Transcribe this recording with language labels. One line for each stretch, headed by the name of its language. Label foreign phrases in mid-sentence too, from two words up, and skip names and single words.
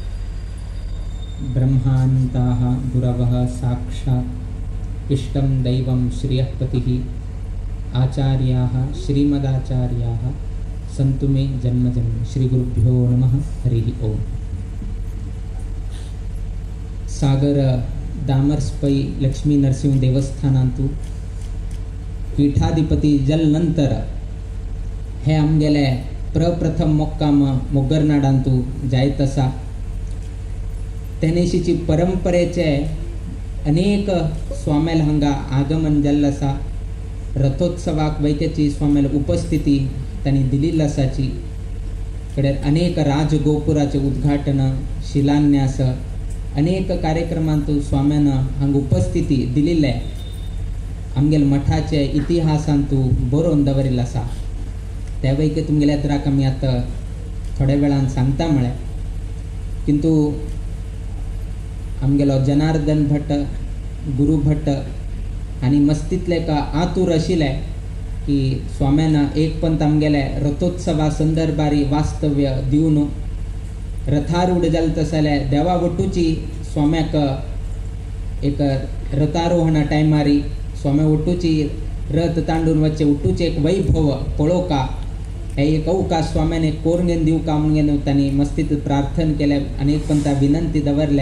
Sanskrit: ब्रह्मान्ताः गुरवः साक्षात् इष्टं दैवं श्रियःपतिः आचार्याः श्रीमदाचार्याः सन्तु मे जन्मजन्म। श्रीगुरुभ्यो नमः। हरिः ओम।
Konkani: सागर दामर्स्पै लक्ष्मी नरसिंह देवस्थानांतू पीठाधिपती जल नंतर हे आमगेले प्रप्रथम मोक्काम मोग्गरनाडांतू जायत आसा। तेनेशीची परंपरेचे अनेक स्वामेल हांगा आगमन जाल्लें आसा। रथोत्सवाक वैकेची स्वामेल उपस्थिती तांणी दिल्ली आसाची। कडेन अनेक राजगोपुराचे उद्घाटन शिलान्यास अनेक कार्यक्रमांत स्वाम्यान हांगा उपस्थिती दिल्ले आमगेल मठाचे इतिहासांतू बरोवन दवरिल्लो आसा। त्या वैके तुमगेल्या तराक आमी आतां थोड्या वेळान सांगता म्हळें, किंतु आमगेलो जनार्दन भट्ट गुरु भट्ट आनी मस्तीतले का आतूर आशिल्ले की स्वाम्यान एक पंत आमगेले रथोत्सवा संदर्भारी वास्तव्य दिवन रथारूढ जालें तसले देवा वटूची स्वाम्याक एक रथारोहणा टायमारी स्वाम्या वटूची रथ तांडून वच्चे उठूचे एक वैभव पळोवका हे एक अवकाश स्वाम्यान एक कोरगेन दिवका म्हणून तांणी मस्तीत प्रार्थना केले आनी एक पंत विनंती दवरले।